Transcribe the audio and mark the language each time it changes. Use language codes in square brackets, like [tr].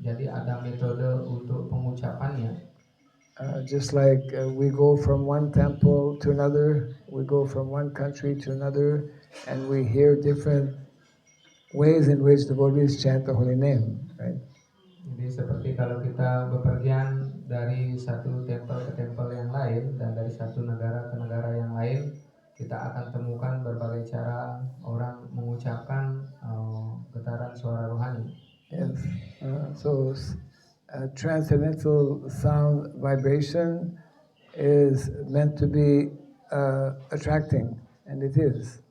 [id] Jadi ada metode untuk pengucapannya. [en] Just like we go from one temple to another, we go from one country to another, and we hear different ways in which devotees chant the holy name, right? [id] Jadi seperti kalau kita bepergian dari satu tempel ke tempel yang lain dan dari satu negara ke negara yang lain, kita akan temukan berbagai cara orang mengucapkan getaran suara rohani. [en] Yes. So transcendental sound vibration is meant to be attracting, and it is.